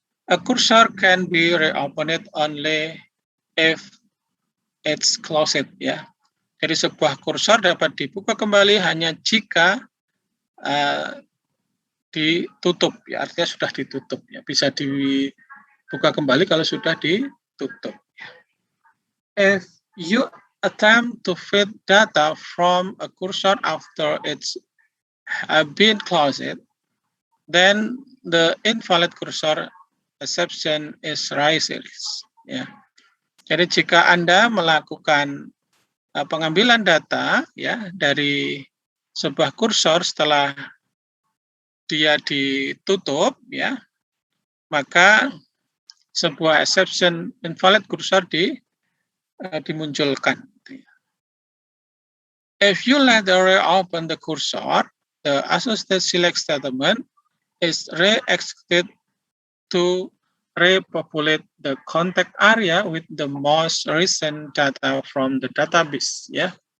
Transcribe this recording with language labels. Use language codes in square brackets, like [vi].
[en] A cursor can be reopened only if it's closed, ya. [id] Jadi sebuah kursor dapat dibuka kembali hanya jika ditutup, ya, artinya sudah ditutup, ya. Bisa dibuka kembali kalau sudah ditutup. [en] If you attempt to feed data from a cursor after it's been closed, then the invalid cursor exception is raised. Ya. [id] Jadi jika Anda melakukan pengambilan data, ya, dari sebuah kursor setelah dia ditutup, ya, maka sebuah exception invalid cursor dimunculkan. [en] If you later reopen the cursor, the associated select statement is re-executed to repopulate the contact area with the most recent data from the database, ya.